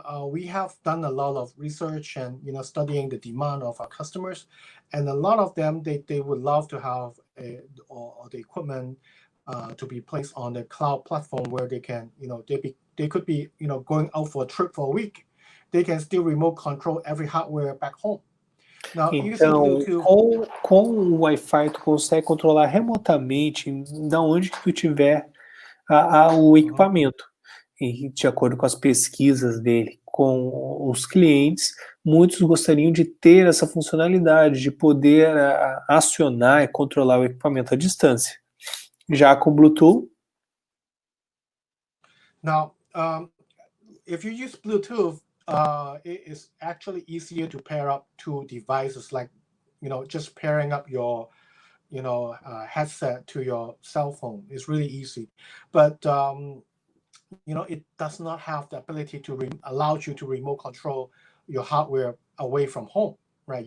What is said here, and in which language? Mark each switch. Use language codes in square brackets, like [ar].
[en] we have done a lot of research and studying the demand of our customers, and a lot of them they would love to have or the equipment to be placed on the cloud platform where they can they could be going out for a trip for a week, they can still remote control every hardware back home. Now, [pt] então, com o Wi-Fi, tu consegue controlar remotamente da onde que tu tiver o equipamento. E de acordo com as pesquisas dele com os clientes, muitos gostariam de ter essa funcionalidade, de poder acionar e controlar o equipamento à distância. Já com Bluetooth? [en] Now, if you use Bluetooth, it is actually easier to pair up two devices, like just pairing up your headset to your cell phone is really easy, but it does not have the ability to allow you to remote control your hardware away from home, right?